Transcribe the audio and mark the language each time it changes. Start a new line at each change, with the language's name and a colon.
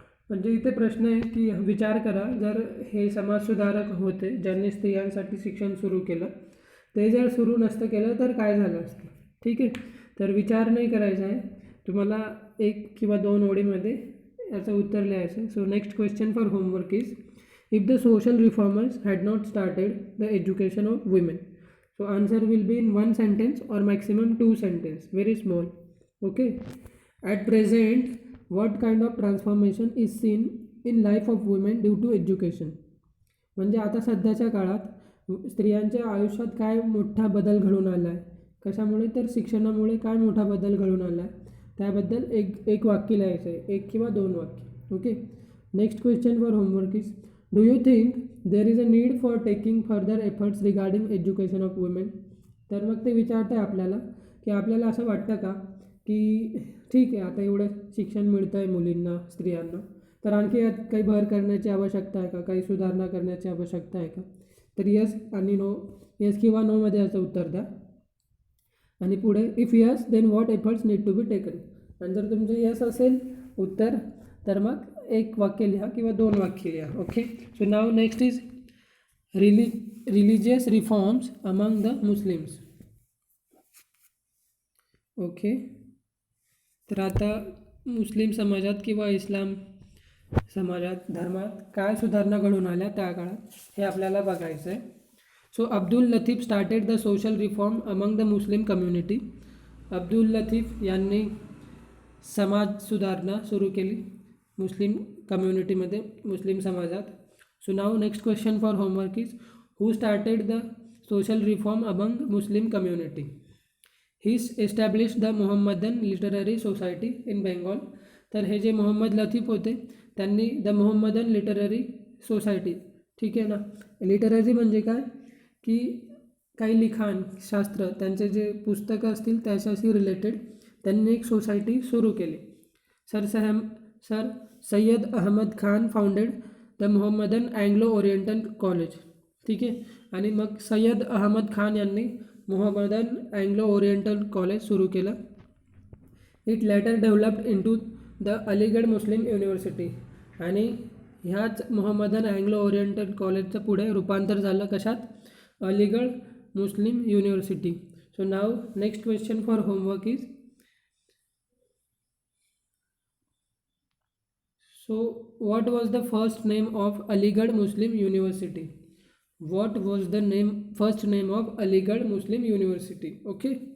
Marathi: म्हणजे इथे प्रश्न आहे की विचार करा, जर हे समाजसुधारक होते ज्यांनी स्त्रियांसाठी शिक्षण सुरू केलं, ते जर सुरू नसतं केलं तर काय झालं असतं. ठीक आहे. तर विचार नाही करायचा आहे, तुम्हाला 1 किंवा 2 ओळीमध्ये याचं उत्तर लिहायचं आहे.
English: So next question for homework is, if the social reformers had not started the education of women. So answer will be in 1 sentence or maximum 2 sentence, very small. Okay. At present, what kind of transformation is seen in life of women due to education?
Marathi: म्हणजे आता सध्याच्या काळात स्त्रियांच्या आयुष्यात काय मोठा बदल घडून आला आहे, कशामुळे, तर शिक्षणामुळे काय मोठा बदल घडून आला आहे, त्याबद्दल एक वाक्य लिहायचं आहे, 1 किंवा 2 वाक्य. Okay.
English: Next question for homework is, do you think there is a need for taking further efforts regarding education of women?
Marathi: तर मग ते विचारतं आहे आपल्याला की आपल्याला असं वाटतं का की ठीक आहे, आता एवढं शिक्षण मिळतं आहे मुलींना, स्त्रियांना, तर आणखी यात काही भर करण्याची आवश्यकता आहे का, काही सुधारणा करण्याची आवश्यकता आहे का? तर यस आणि नो, यस किंवा नोमध्ये याचं उत्तर द्या. आणि पुढे,
English: If yes then what efforts need to be taken.
Marathi: आणि जर तुमचं यस असेल उत्तर, तर मग 1 वाक्य लिहा किंवा 2 वाक्य लिहा. Okay.
English: So now next is religious reforms among the Muslims.
Marathi: Okay. तर आता मुस्लिम समाजात किंवा इस्लाम समाजात, धर्मात काय सुधारणा घडून आल्या त्या काळात, हे आपल्याला बघायचं आहे.
English: So Abdul Latif started the social reform among the Muslim community.
Marathi: Abdul Latif यांनी समाज सुधारणा सुरू केली मुस्लिम कम्युनिटीमध्ये, मुस्लिम समाजात.
English: So now next question for homework is, who started the social reform among Muslim community? He establish the Mohammedan Literary Society in Bengal.
Marathi: तर हे जे मोहम्मद लतीफ होते त्यांनी द मोहम्मदन लिटररी सोसायटी, ठीक आहे ना, लिटररी म्हणजे काय की काही लिखाण, शास्त्र, त्यांचे जे पुस्तकं असतील त्याच्याशी रिलेटेड त्यांनी एक सोसायटी सुरू केली.
English: Sir Syed Ahmad Khan founded the Mohammedan Anglo Oriental College.
Marathi: ठीक आहे. आणि मग सय्यद अहमद खान यांनी मोहम्मदन अँग्लो ओरिएंटल कॉलेज सुरू केलं.
English: It later developed into the Aligarh Muslim University.
Marathi: आणि ह्याच मोहम्मदन अँग्लो ओरिएंटल कॉलेजचं पुढे रूपांतर झालं कशात?
English: Aligarh Muslim University. So now next question for homework is, so what was the first name of Aligarh Muslim University? What was the first name of Aligarh Muslim University? Okay.